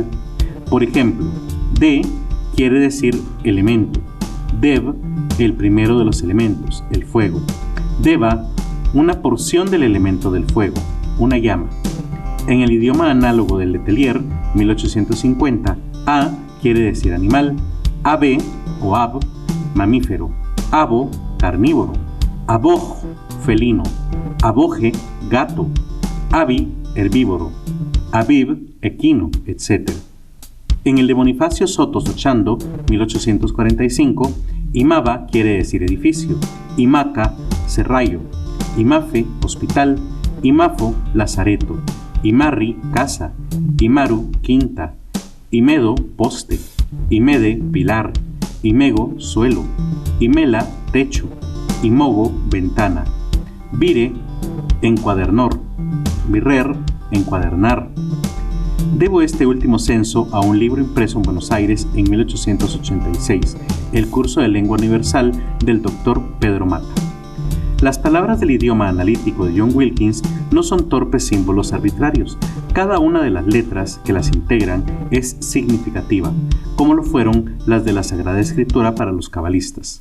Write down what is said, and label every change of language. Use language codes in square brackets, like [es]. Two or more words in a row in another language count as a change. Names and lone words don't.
[es] Por ejemplo, de quiere decir elemento, dev, el primero de los elementos, el fuego, deva, una porción del elemento del fuego, una llama. En el idioma análogo del Letelier, 1850, a quiere decir animal, ave o ab, mamífero, abo, carnívoro, aboj, felino, aboje, gato, abi, herbívoro, abib, equino, etc. En el de Bonifacio Soto Sochando, 1845, imaba quiere decir edificio, imaca, serrallo, imafe, hospital, imafo, lazareto, imarri, casa, imaru, quinta, imedo, poste, imede, pilar, imego, suelo, imela, techo, imogo, ventana, vire, encuadernor, virrer, encuadernar. Debo este último censo a un libro impreso en Buenos Aires en 1886, el curso de lengua universal del Dr. Pedro Mata. Las palabras del idioma analítico de John Wilkins no son torpes símbolos arbitrarios. Cada una de las letras que las integran es significativa, como lo fueron las de la Sagrada Escritura para los cabalistas.